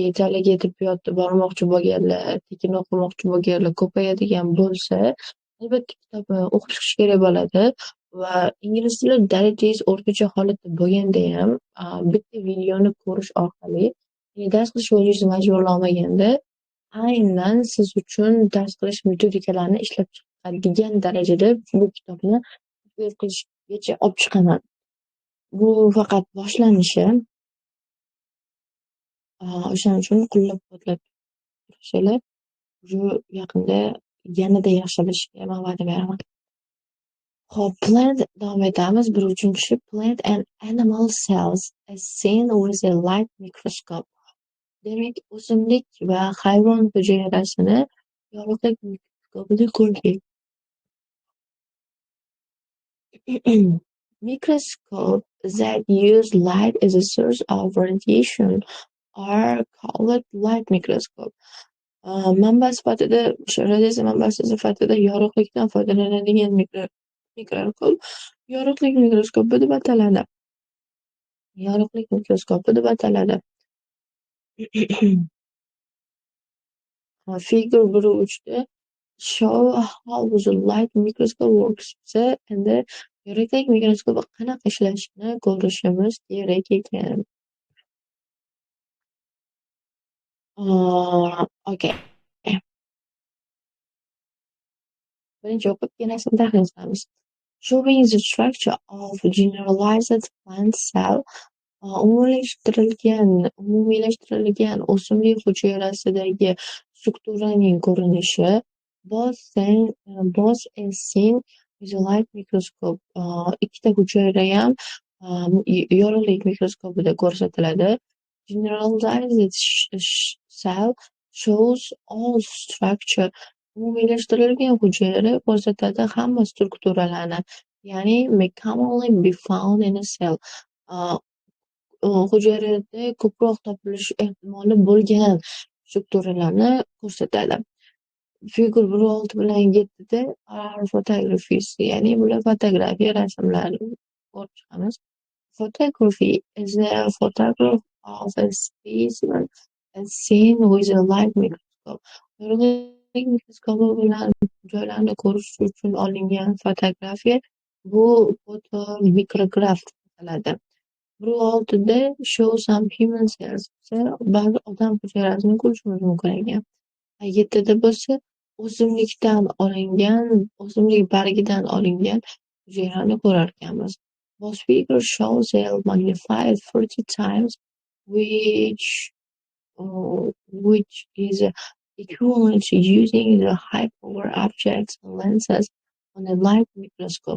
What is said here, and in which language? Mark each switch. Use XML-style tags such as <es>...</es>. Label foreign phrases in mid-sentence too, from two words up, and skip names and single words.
<uz>talaga tibbiyotda bormoqchi bo'lganlar, tekin o'qimoqchi bo'lganlar ko'payadigan bo'lsa, albatta kitobni o'qib chiqish kerak bo'ladi va ingliz tili darajangiz o'rtacha holatda bo'lgandayam bitta videoni ko'rish orqali dars qilish bo'yicha majburlanmaganda aynan siz uchun dars qilish metodikalarini ishlab chiqadigan darajada bu kitobni tadbiq qilishgacha olib chiqaman. Bu faqat boshlanishi. O'shaning uchun qo'llab-quvvatlab tursanglar, yaqinda yanada yaxshilashiga men va'da beraman. Hop, plant davom etamiz.</uz> <en>1-3-si plant and animal cells as seen with a light microscope.</en> <uz>Demak, o'simlik va hayvon hujayrasini yorug'lik mikroskopida ko'rdik.</uz> <en>Microscopes that use light as a source of radiation are called light microscope.</en> <uz>Manba sifatida, radiatsiya manbasi sifatida yorug'likdan foydalanadigan mikroskop yorug'lik mikroskopi deb ataladi. Yorug'lik mikroskopi deb ataladi. Figure 1.3da</uz> <en>show how the light microscope works</en> <uz>endi yorug'lik mikroskopi qanaqa ishlashini ko'rishimiz kerak ekan. Okay. Birinchi o'qib kelasini tahlil qilamiz.</uz> <en>Showing the structure of generalized plant cell</en> <uz>umumiylashtirilgan o'simlik hujayrasidagi strukturaning ko'rinishi</uz> <en>both as seen with a light microscope.</en> <uz>Ikkita hujayra ham yorug'lik mikroskopida ko'rsatiladi.</uz> <en>Generalized cell shows all structure.</en> <uz>Umumiylashtirilgan hujayra ko'rsatadi hamma strukturalarni.</uz> <en>Ya'ni may commonly be found in a cell.</en> <uz>Hujayrada ko'proq topilish ehtimoli bo'lgan strukturalarni ko'rsatadi. Figure 1.6 bilan 7da photography, ya'ni bular fotografiya rasmlari ko'rib chiqamiz.</uz> <en>Photography is a photograph of a specimen as seen with a light microscope.</en> <uz>Yorug'lik mikroskopi bilan joylarni ko'rish uchun olingan fotografiya bu fotomikrograf ataladi. 1.6da</uz> <en>show some human cells</en> <uz>ba'zi odam hujayrasini ko'rishimiz mumkin ekan. 7da bo'lsa o'simlikdan olingan, o'simlik bargidan olingan hujayrani ko'rar ekanmiz.</uz> <en>Both figures show cell magnified 40 times, which is equivalent to using the high-power objects and lenses on a light microscope.</en>